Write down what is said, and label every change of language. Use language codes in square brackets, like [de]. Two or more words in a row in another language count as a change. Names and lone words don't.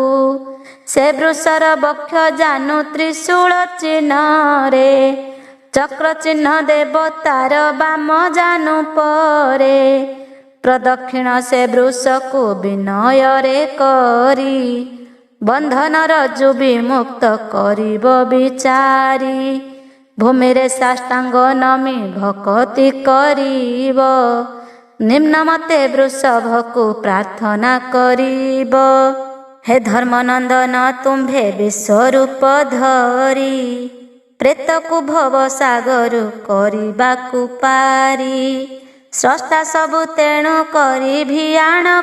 [or] ସେ ବୃଷର ବକ୍ଷ ଜାନୁ ତ୍ରିଶୂଳ ଚିହ୍ନରେ, ଚକ୍ର ଚିହ୍ନ ଦେବ ତାର ବାମ ଜାନୁ ପରେ। ପ୍ରଦକ୍ଷିଣ ସେ ବୃଷକୁ ବିନୟରେ କରି, ବନ୍ଧନର ଜୋ ବିମୁକ୍ତ କରିବ ବିଚାରି ଭୂମିରେ ସାଷ୍ଟାଙ୍ଗ ନମି ଭକ୍ତି କରିବ ନିମ୍ନ ମତେ ବୃଷଭ କୋ ପ୍ରାର୍ଥନା କରିବ ହେ ଧର୍ମନନ୍ଦନ ତୁମ୍ଭେ ବିଶ୍ୱରୂପ ଧରି ପ୍ରେତ କୋ ଭବ ସାଗର କରବାକୁ ପାରି ସ୍ରଷ୍ଟା ସବୁ ତେଣୁ କରି ଭିଆଣ